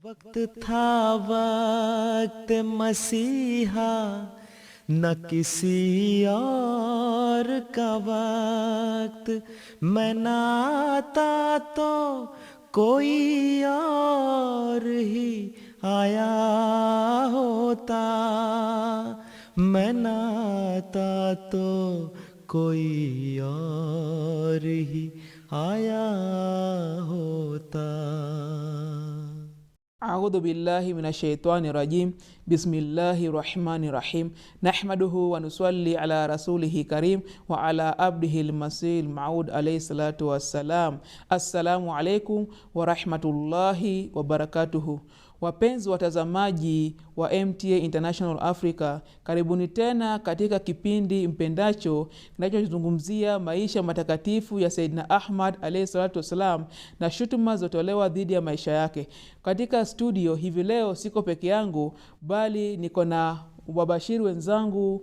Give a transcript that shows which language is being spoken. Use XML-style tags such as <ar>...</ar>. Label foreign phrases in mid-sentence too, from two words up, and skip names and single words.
<ur>وقت تھا وقت مسیحا نہ کسی اور کا وقت، میں نہ آتا تو کوئی اور ہی آیا ہوتا، میں نہ آتا تو کوئی اور ہی آیا ہوتا.</ur> <ar>أعوذ بالله من الشيطان الرجيم. بسم الله الرحمن الرحيم. نحمده ونصلي على رسوله الكريم وعلى عبده المسيح الموعود عليه الصلاة والسلام. السلام عليكم ورحمة الله وبركاته.</ar> <sw>Wapenzi watazamaji wa MTA International Africa, karibuni tena katika kipindi mpendacho kinachozungumzia maisha matakatifu ya</sw> <ar>سيدنا أحمد عليه الصلاة والسلام</ar> <sw>na shutuma zotolewa dhidi ya maisha yake. Katika studio hivi leo siko peke yangu, bali niko na wabashiri wenzangu.</sw>